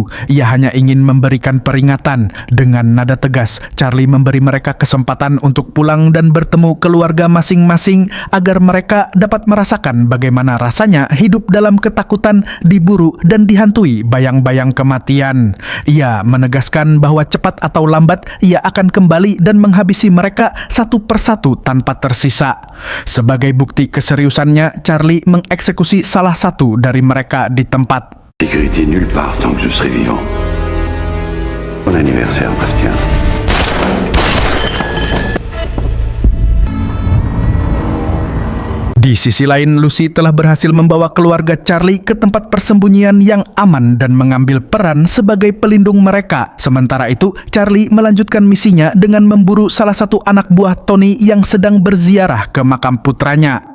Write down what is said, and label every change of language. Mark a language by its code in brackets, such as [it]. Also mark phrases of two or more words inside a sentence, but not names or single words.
[id] Ia hanya ingin memberikan peringatan. Dengan nada tegas, Charlie memberi mereka kesempatan untuk pulang dan bertemu keluarga masing-masing agar mereka dapat merasakan bagaimana rasanya hidup dalam ketakutan, diburu, dan dihantui bayang-bayang kematian. Ia menegaskan bahwa cepat atau lambat ia akan kembali dan menghabisi mereka satu persatu tanpa tersisa. Sebagai bukti keseriusannya, Charlie mengeksekusi salah satu dari mereka di tempat. [fr] Sécurité nulle part tant que je serai vivant. Bon anniversaire, Bastien. [id] Di sisi lain, Lucy telah berhasil membawa keluarga Charlie ke tempat persembunyian yang aman dan mengambil peran sebagai pelindung mereka. Sementara itu, Charlie melanjutkan misinya dengan memburu salah satu anak buah Tony yang sedang berziarah ke makam putranya.